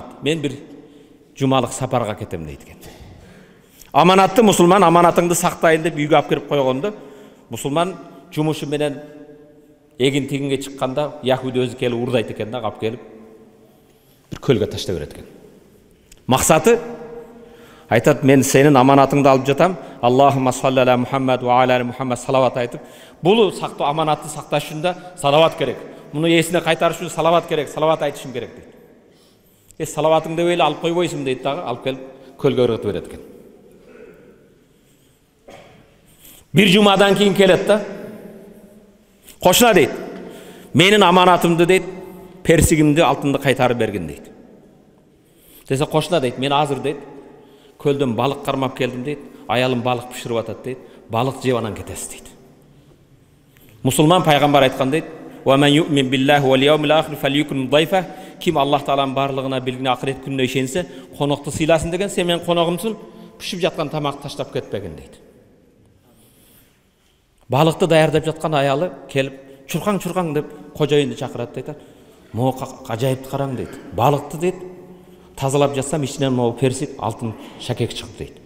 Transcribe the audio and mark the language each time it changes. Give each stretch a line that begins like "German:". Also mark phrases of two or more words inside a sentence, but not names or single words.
Kyrgyz: Мен бир жумалык сапарга кетем" дейт экен. Аманатты мусулман аманатыңды сактайын деп үйгө алып кирип койгондо, мусулман жумушу менен эгин-тигинге чыкканда Yahudi өзү келип урдайт экен да, алып келип бир көлгө таштап берет экен. Максаты айтат, мен сенин аманатыңды алып жатам.
Arabic: اللهم صل على محمد وعلى محمد
Kyrgyz: салават айтып, бул сактоо аманатты сакташ үчүн да салават керек. Муну эсине кайтарыш үчүн салават керек, салават айтышым керек дейт. Салаватыңды деп эле алып койбойсуң дейт дагы, алып келип көлгө ыргытып берет экен. Бир жумадан кийин келет да. Кошна дейт, менин аманатымды дейт, персигимди, алтынды кайтарып бергин дейт. Десе кошна дейт, мен азыр дейт, көлдөн балык кармап келдим дейт, аялым балык пиширип атат дейт, балык жеп анан кетесиз дейт. Мусулман пайгамбар айткан дейт,
Arabic: "ومن يؤمن بالله واليوم الآخر فليكرم ضيفه",
Kyrgyz: ким Аллах Тааланын барлыгына билгине акырет күнүнө ишенсе, конокту сыйласын деген, сен мен коногумсун, пишип жаткан тамакты таштап кетпегин дейт. Балыкты даярдап жаткан аялы келип, "Чуркаң" деп кожоюнду чакырат дейт. "Могу ажайыпты караң" дейт. "Балыкты" дейт, тазалап жатсам ичинен могу персик, алтын шакек чыгып дейт.